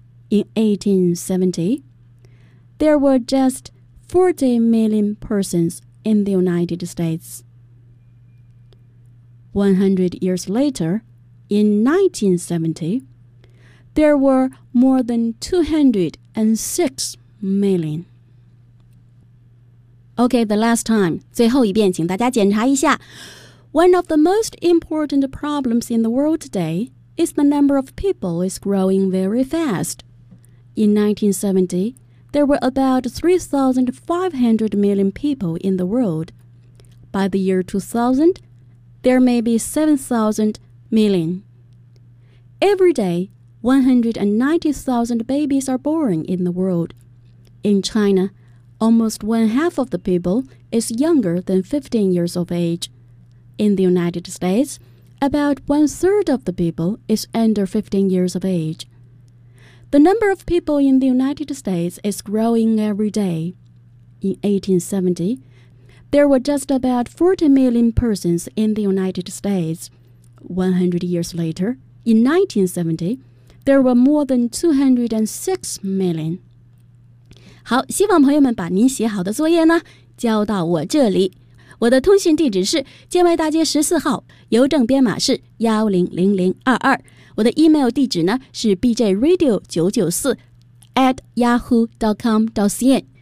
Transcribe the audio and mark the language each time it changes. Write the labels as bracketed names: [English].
[English] In 1870, there were just 40 million persons in the United States. 100 years later, in 1970, there were more than 206 million. Okay, the last time. [Chinese] 最后一遍，请大家检查一下。 [English] One of the most important problems in the world today is the number of people is growing very fast. In 1970, there were about 3,500 million people in the world. By the year 2000, there may be 7,000 million. Every day, 190,000 babies are born in the world. In China, almost one half of the people is younger than 15 years of age. In the United States, about one third of the people is under 15 years of age. The number of people in the United States is growing every day. In 1870, there were just about 40 million persons in the United States. 100 years later, in 1970, there were more than 206 million. [Chinese] 好，希望朋友们把您写好的作业呢，交到我这里。我的通信地址是建外大街14号，邮政编码是100022。我的 email 地址呢是 bjradio994@yahoo.com.cn。